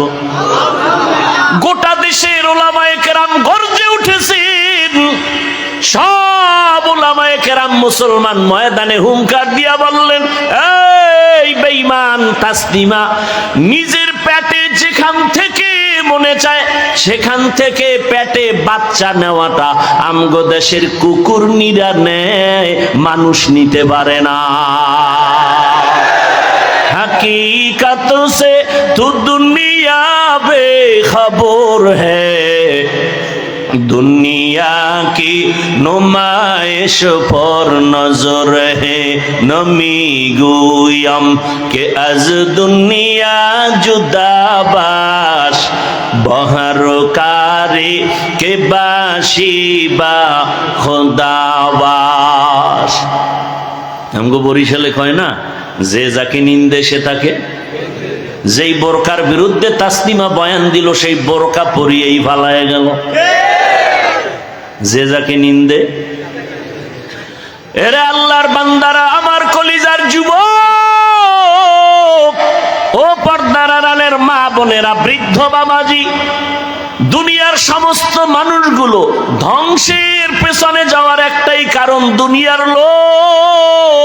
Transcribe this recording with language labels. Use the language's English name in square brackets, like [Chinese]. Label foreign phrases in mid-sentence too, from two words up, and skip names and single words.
[Bangla] গোটা দেশের ওলামায়ে কেরাম গর্জে উঠেছেন, সব ওলামায়ে কেরাম মুসলমান ময়দানে হুঙ্কার দিয়া বললেন, এই বেঈমান তাসলিমা, নিজের পেটে যেখান থেকে মনে চায় সেখান থেকে পেটে বাচ্চা নেওয়াটা আমগো দেশের কুকুর নিরা নেয়, মানুষ নিতে পারে না। [Urdu] حقیقت سے تو دنیا بےخبر ہے، دنیا کی نمائش پر نظر ہے, [Persian] نمی‌گویم که از دنیا جدا باش به هر کاری که باشی با خدا باش. [Bangla] हमको বরিশালে কয় না, যে যাকে নিন্দে সে তাকে। যেই বোরকার বিরুদ্ধে তাসলিমা বয়ান দিল, সেই বোরকা পরিয়েই ফালায় গেল। যে যাকে নিন্দে। এরে আল্লাহর বান্দারা, আমার কলিজার যুবক, ও পর্দার আড়ালের মা বোনেরা, বৃদ্ধ বাবাজি, দুনিয়ার সমস্ত মানুষগুলো ধ্বংসের পেছনে যাওয়ার একটাই কারণ, দুনিয়ার লোভ।